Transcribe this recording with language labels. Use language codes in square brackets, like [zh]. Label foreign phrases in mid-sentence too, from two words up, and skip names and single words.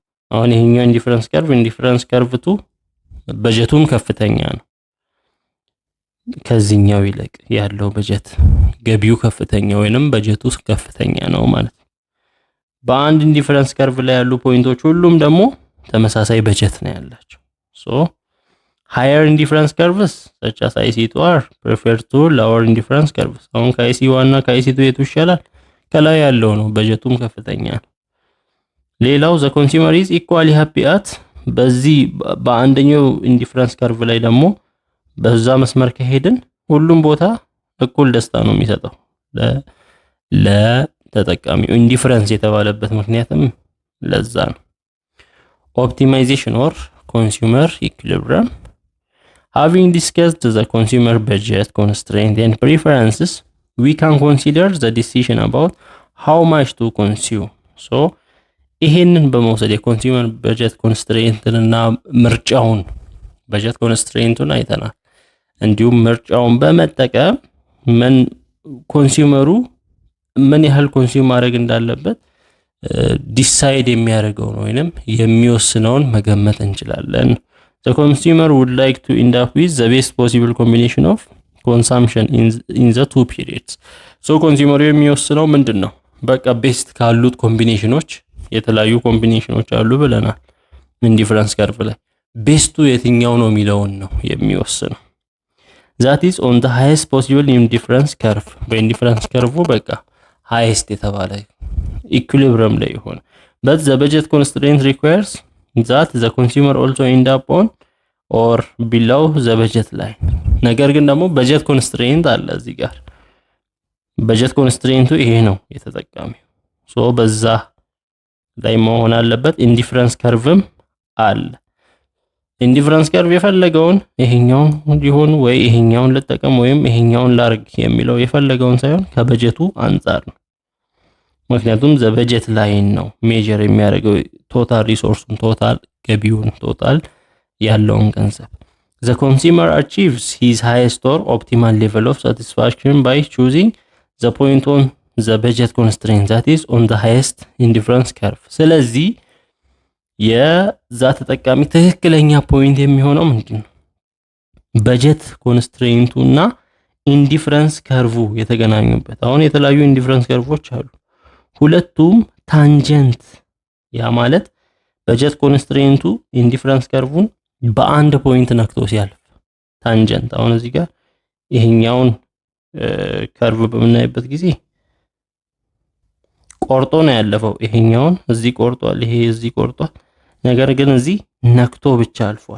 [am] አሁን ይሄኛው [en] indifference curve two [am] በጀቱም ከፍተኛ ነው ከዚህኛው ይልቅ ያለው በጀት ገቢው ከፍተኛ ወይንም በጀቱ ከፍተኛ ነው ማለት ነው። በአንድ [en] indifference curve [am] ላይ ያሉ ፖይንቶች ሁሉም ደግሞ ተመሳሳይ በጀት ነው ያላቸው። ሶ [en] higher indifference curves such as IC2 are preferred to lower indifference curves. [am] አሁን ከIC1 እና ከIC2 የቱ ይሻላል? ከላይ ያለው ነው በጀቱም ከፍተኛ ነው። ሌላው [en] the consumer is equally happy at [am] በዚህ በአንደኛው [en] indifference curve [am] ላይ ደግሞ በዛ መስመር ከሄድን ሁሉም ቦታ እኩል ደስታ ነው የሚሰጠው ለተጠቃሚው። ኢንዲፈረንስ የተባለበት ምክንያትም ለዛ ነው። [en] optimization or consumer equilibrium. Having discussed the consumer budget constraints and preferences, we can consider the decision about how much to consume. [am] So ይሄንን በመውሰድ የኮንሱመር በጀት ኮንስትሬንትና ምርጫውን በጀት ኮንስትሬንቱን አይተናል። እንዲሁም ምርጫውን በመጠቀም ምን ኮንሱመሩ ምን ያህል ኮንሱም ማድረግ እንዳለበት ዲሳይድ የሚያደርገው ነው ወይንም የሚወስነውን መገመት እንችላለን። [en] The consumer would like to end up with the best possible combination of consumption in the two periods. [am] So ኮንሱመሩ የሚወስነው ምንድነው? በቃ ቤስት ካሉት ኮምቢኔሽኖች የተለያዩ ኮምቢኔሽኖች አሉ ብለናል። [en] indifference curve [am] ላይ ቤስቱ የትኛው ነው የሚለውን ነው የሚወስነው። [en] that is on the highest possible indifference curve. [am] በኢንዲፈረንስ ከርቭ በቃ highest የተባለ ኢኩሊብሪየም ላይ ይሆን [en] but the budget constraint requires that the consumer also end up on or below the budget line. [am] ነገር ግን ደግሞ [en] budget constraint [am] አለ እዚህ ጋር [en] budget constraint [am] ይሄ ነው የተጠቃሚው ሶ በዛ ላይ መሆን አለበት። ኢንዲፈረንስ ከርቭም አለ። [en] indifference curve [am] የፈለገውን ይሄኛውን ሊሆን ወይ ይሄኛውን ልጠቀም ወይም ይሄኛውን ላርግ የሚለው የፈለገውን ሳይሆን ከበጀቱ አንፃር ነው። ምክንያቱም በጀት ላይን ነው ሜጀር የሚያደርገው [en] total resources [am] ቶታል ገቢውን ቶታል ያለውን ገንዘብ። [en] The consumer achieves his highest or optimal level of satisfaction by choosing the point on the budget constraint that is on the highest indifference curve. [am] ስለዚህ የዛ ተጠቃሚ ትክክለኛ ፖይንት የሚሆነው ምንድነው? በጀት ኮንስትሬንቱ እና [en] indifference curve [am] የተገናኙበት። አሁን የተለያዩ [en] indifference curves [am] አሉ። ሁለቱም ታንጀንት፣ ያ ማለት በጀት ኮንስትሬንቱ [en] indifference curve [am] በአንድ ፖይንት ነክቶ ሲያልፍ ታንጀንት። አሁን እዚህ ጋር ይሄኛውን ከርቭ በምናይበት ጊዜ ቆርጦ ነው ያለፈው። ይሄኛውን እዚህ ቆርጧል፣ ይሄ እዚህ ቆርጧል። ነገር ግን እዚህ ነክቶ ብቻ አልፏል።